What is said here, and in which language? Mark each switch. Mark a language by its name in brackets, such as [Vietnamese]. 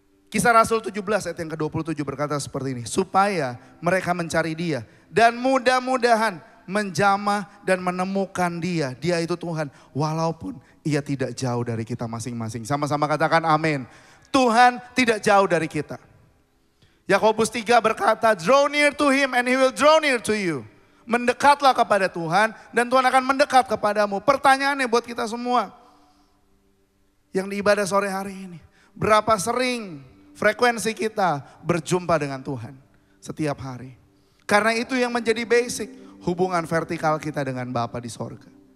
[Indonesian] Kisah Rasul 17 ayat yang ke-27 berkata seperti ini. Supaya mereka mencari dia dan mudah-mudahan menjamah dan menemukan dia. Dia itu Tuhan, walaupun ia tidak jauh dari kita masing-masing. Sama-sama katakan amin. Tuhan tidak jauh dari kita. Yakobus 3 berkata, [English] draw near to him and he will draw near to you. [Indonesian] Mendekatlah kepada Tuhan dan Tuhan akan mendekat kepadamu. Pertanyaannya buat kita semua yang di ibadah sore hari ini. Berapa sering frekuensi kita berjumpa dengan Tuhan setiap hari. Karena itu yang menjadi basic hubungan vertikal kita dengan Bapa di sorga.